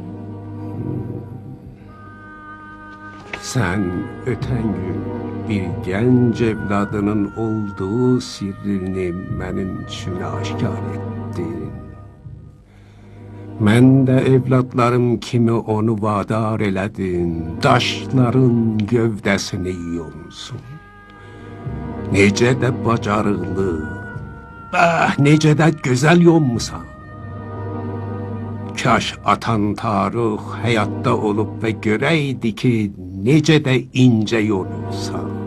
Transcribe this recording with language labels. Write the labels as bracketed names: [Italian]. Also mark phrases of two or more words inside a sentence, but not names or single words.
[Turkish] Sen öten gün bir genç evladının olduğu sirrini benim için aşkar ettin. Ben de evlatlarım kimi onu vadar eledin, daşların gövdesini yonsun. [Azerbaijani] Nece de bacarıqlı, necə də gözəl yonmusan. Kaş atan Tarık həyatda olub və görəydi ki, necə də incə yonursan.